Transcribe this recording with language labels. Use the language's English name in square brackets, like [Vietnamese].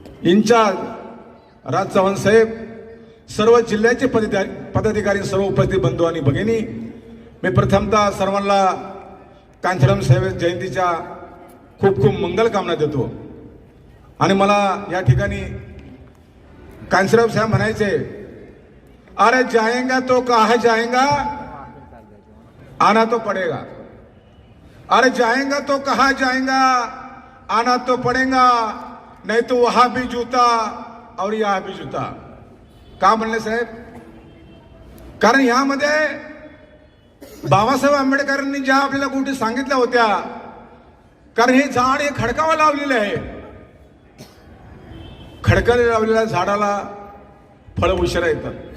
[Marathi] In-charge राज चव्हाण साहेब, सर्व जिल्ह्याचे पदाधिकारी, सर्व उपस्थित बंधू आणि भगिनी, मी प्रथमतः सर्वांना कांचीराम साहेब जयंतीच्या खूप खूप मंगल कामना देतो. आणि मला या ठिकाणी कांचीराम साहेब म्हणायचे, [Hindi] अरे जाएगा तो कहा जाएगा, आना तो पड़ेगा. अरे जाएगा तो कहा जाएगा, आना तो पड़ेगा, नहीं तो वहां भी जूता और यहां भी जूता. [Marathi] का म्हणले साहेब? कारण यामध्ये बाबासाहेब आंबेडकरांनी ज्या आपल्याला गोष्टी सांगितल्या होत्या, कारण हे झाड हे खडकावर लावलेले आहे, खडकाला लावलेल्या झाडाला फळं उशिरा येतात.